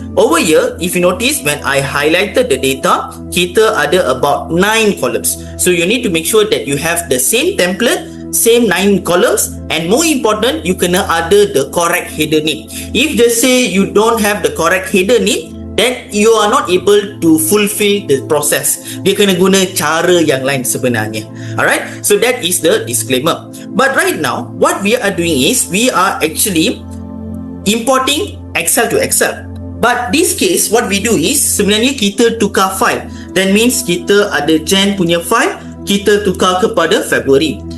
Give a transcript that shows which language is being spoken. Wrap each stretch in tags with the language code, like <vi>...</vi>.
<en>Over here, if you notice when I highlighted the data,</en> <ms>kita ada</ms> <en>about 9 columns. So you need to make sure that you have the same template, same 9 columns, and more important, you</en> <ms>kena ada</ms> <en>the correct header name. If just say you don't have the correct header name, then you are not able to fulfill the process.</en> <ms>Dia kena guna cara yang lain sebenarnya.</ms> <en>Alright, so that is the disclaimer. But right now, what we are doing is we are actually importing Excel to Excel. But this case, what we do is</en> <ms>sebenarnya kita tukar</ms> <en>file. That means</en> <ms>kita ada Jan punya file, kita tukar kepada February.</ms>